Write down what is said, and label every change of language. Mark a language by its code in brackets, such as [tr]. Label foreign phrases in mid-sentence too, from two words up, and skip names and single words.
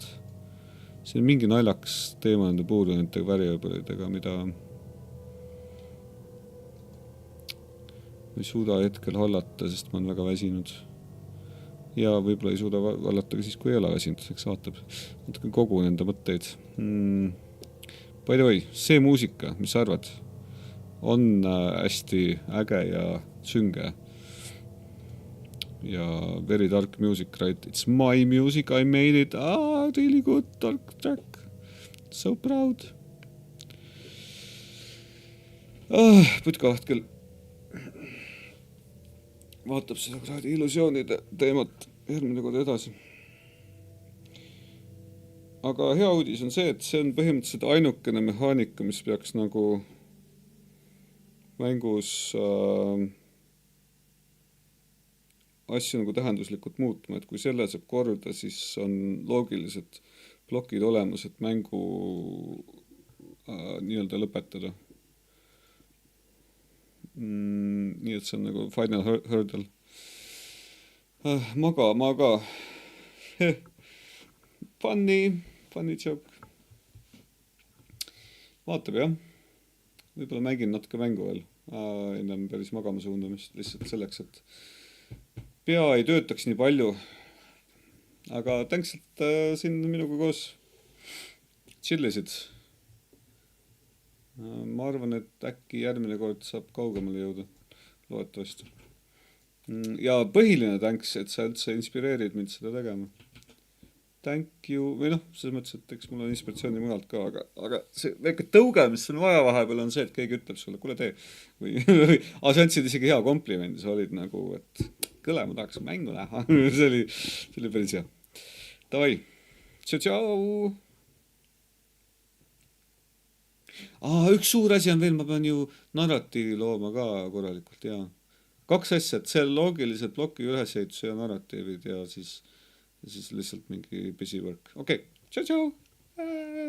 [et] See on mingi naljaks teema nende puudunite variableidega, mida ei suuda hetkel hallata, sest ma olen väga väsinud. Ja võib-olla ei suuda hallata ka siis, kui ei ole väsinud, eks vaatab. Natuke kogu nende mõtteid. [en] By the way, [et] see muusika, mis sa arvad, on hästi äge ja sünge. [en] Ja very dark music, right? It's my music, I made it. Really good dark track. So proud. [et] Putkaht küll vaatab seda kraadi illusioonide teemat järgmine kord edasi. Aga hea uudis on see, et see on põhimõtteliselt ainukene mehaanika, mis peaks nagu mängus asju nagu tähenduslikult muutma, et kui selle saab korda, siis on loogilised plokid olemas, et mängu nii-öelda lõpetada. Nii et see on nagu [en] final hurdle. Maga. Funny joke. [et] Vaatab jah. Võib-olla mängin natuke mängu veel. Ennem päris magama suundamist lihtsalt selleks, et pea ei töötaks nii palju. Aga thanks, et siin minuga koos chillisid. Ma arvan, et äkki järgmine kord saab kaugemale jõuda. Loodetavasti. Ja põhiline thanks, et sa üldse inspireerid mind seda tegema. [en] Thank you. [et] Või noh, selles mõttes, et eks mul on inspiratsiooni mujalt ka, aga see väike tõuge, mis on vaja vahepeal, on see, et keegi ütleb sulle, kuule tee. Aga sa andsid isegi hea komplimendi, sa olid nagu, et kõle, ma tahaks mängu näha. see oli päris hea. Davai. Tšau. Üks suur asi on veel, ma pean ju narratiivi looma ka korralikult, jaa. 2 asja, et see loogilised ploki ülesehitus ja narratiivid ja siis lihtsalt mingi [en] busy work. [et] Okei. Tšau.